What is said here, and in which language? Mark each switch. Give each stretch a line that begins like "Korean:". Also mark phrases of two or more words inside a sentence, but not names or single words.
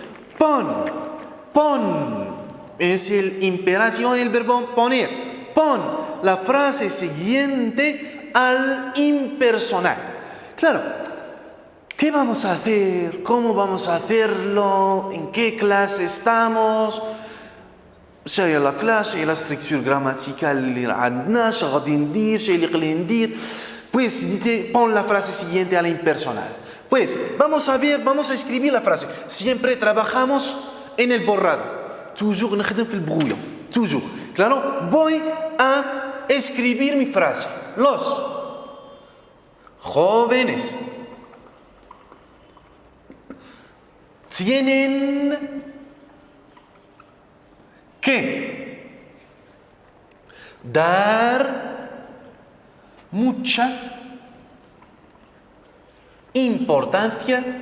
Spanish: Pon es el imperativo del verbo poner. Pon la frase siguiente al impersonal. Claro. ¿Qué vamos a hacer? ¿Cómo vamos a hacerlo? ¿En qué clase estamos?
Arabic: شاي
Spanish: la clase,
French: la structure grammaticale
Arabic: اللي عندنا غادي ندير شاي اللي قلي ندير.
Spanish: Pues pon la frase siguiente a la impersonal. Pues vamos a escribir la frase. Siempre trabajamos en el borrado.
Arabic: Toujours نخدم في البrouillon. Toujours.
Spanish: Claro, voy a escribir mi frase. Los jóvenes tienen que dar mucha importancia